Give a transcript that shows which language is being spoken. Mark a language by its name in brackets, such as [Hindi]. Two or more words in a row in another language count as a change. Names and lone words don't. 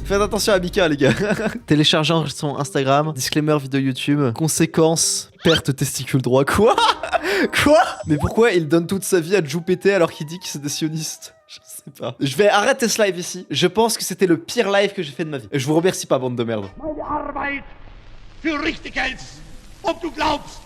[French] Faites attention à Mika, les gars. Télécharger son Instagram, disclaimer vidéo YouTube, conséquences, perte testicule droit. Quoi? Mais pourquoi il donne toute sa vie à Jupiter alors qu'il dit que c'est des sionistes? Je sais pas. Je vais arrêter ce live ici. Je pense que c'était le pire live que j'ai fait de ma vie. Et je vous remercie pas, bande de merde. [German] Meine Arbeit für richtig hältst. Ob du glaubst